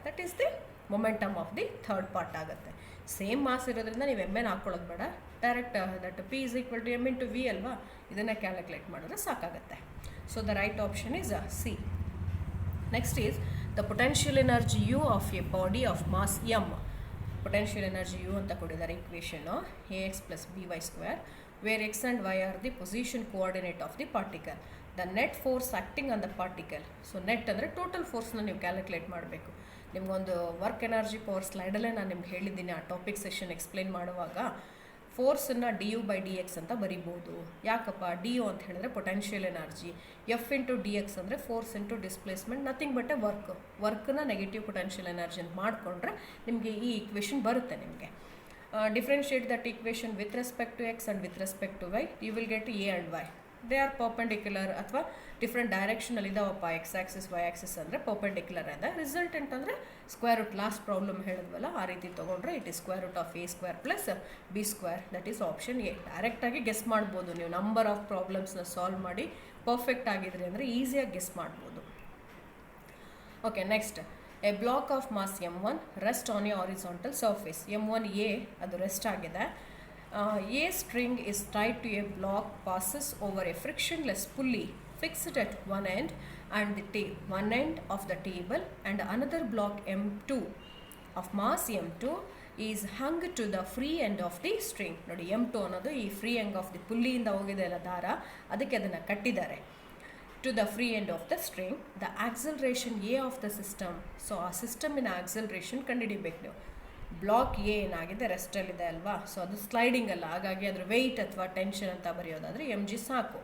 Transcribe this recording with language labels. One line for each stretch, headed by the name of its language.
English: that is the momentum of the third part
Kannada: ಆಗುತ್ತೆ. Same mass ಇರೋದ್ರಿಂದ ನೀವು ಎಮ್ಮೆನ ಹಾಕ್ಕೊಳ್ಳೋದು ಬೇಡ, direct that p is equal to m into v ಅಲ್ವಾ, ಇದನ್ನು calculate ಮಾಡಿದ್ರೆ ಸಾಕಾಗುತ್ತೆ.
English: So the right option is C.
Kannada: Next is
English: The potential energy U of a body of mass M. Potential energy U
Kannada: ಅಂತ ಕೊಟ್ಟಿದ್ದಾರೆ ಇಕ್ವೇಷನ್ನು
English: ax plus by square, where x and y are the position coordinate of the particle. The net force acting on the particle.
Kannada: So net ಅಂದರೆ total ಫೋರ್ಸ್ನ ನೀವು calculate ಮಾಡಬೇಕು. ನಿಮಗೊಂದು work energy power ಸ್ಲೈಡಲ್ಲೇ ನಾನು ನಿಮ್ಗೆ ಹೇಳಿದ್ದೀನಿ ಆ ಟಾಪಿಕ್ ಸೆಷನ್ ಎಕ್ಸ್ಪ್ಲೇನ್ ಮಾಡುವಾಗ. ಫೋರ್ಸನ್ನು D you by D X ಅಂತ ಬರಿಬೋದು. ಯಾಕಪ್ಪ ಡಿ ಯು ಅಂತ ಹೇಳಿದ್ರೆ potential energy, F into D X ಅಂದರೆ force into displacement, nothing but A ವರ್ಕ್ನ negative potential energy ಅಂತ ಮಾಡಿಕೊಂಡ್ರೆ ನಿಮಗೆ ಈ ಇಕ್ವೇಷನ್ ಬರುತ್ತೆ.
English: ನಿಮಗೆ differentiate that equation with respect to X and with respect to Y, you will get A and Y. They are perpendicular ಅಥವಾ different ಡೈರೆಕ್ಷನಲ್ಲಿ ಇದಾವಪ್ಪ. X axis Y axis ಅಂದರೆ perpendicular ಇದೆ.
Kannada: Resultant ಅಂದರೆ ಸ್ಕ್ವೇರ್ ರೂಟ್, ಲಾಸ್ಟ್ ಪ್ರಾಬ್ಲಮ್ ಹೇಳಿದ್ವಲ್ಲ ಆ ರೀತಿ ತೊಗೊಂಡ್ರೆ
English: it is square root of A square plus B square,
Kannada: that is option A. ಡೈರೆಕ್ಟಾಗಿ guess ಮಾಡ್ಬೋದು ನೀವು. ನಂಬರ್ ಆಫ್ ಪ್ರಾಬ್ಲಮ್ಸ್ನ ಸಾಲ್ವ್ ಮಾಡಿ ಪರ್ಫೆಕ್ಟ್ ಆಗಿದ್ರಿ ಅಂದರೆ ಈಸಿಯಾಗಿ ಗೆಸ್ ಮಾಡ್ಬೋದು.
English: Okay, next a block of mass m1 rest on a horizontal surface.
Kannada: m1a ಅದು rest ಆಗಿದೆ.
English: A string is tied to a block, passes over a frictionless pulley fixed at one end and the one end of the table, and another block m2 of mass m2 is hung to the free end of the string.
Kannada: ನೋಡಿ m2 ಅನ್ನೋದು ಈ free end of the ಪುಲ್ಲಿಯಿಂದ ಹೋಗಿದೆ ಅಲ್ಲ ದಾರ, ಅದಕ್ಕೆ ಅದನ್ನು ಕಟ್ಟಿದ್ದಾರೆ.
English: To the free end of the string, the acceleration a of the system.
Kannada: So ಆ ಸಿಸ್ಟಮಿನ ಆಕ್ಸಲರೇಷನ್ ಕಂಡುಹಿಡಿಬೇಕು ನೀವು. ಬ್ಲಾಕ್ ಎ ಏನಾಗಿದೆ ರೆಸ್ಟಲ್ಲಿದೆ ಅಲ್ವಾ, ಸೊ ಅದು ಸ್ಲೈಡಿಂಗ್ ಅಲ್ಲ, ಹಾಗಾಗಿ ಅದ್ರ ವೆಯ್ಟ್ ಅಥವಾ ಟೆನ್ಷನ್ ಅಂತ ಬರೆಯೋದಾದರೆ ಎಮ್ ಜಿ ಸಾಕು.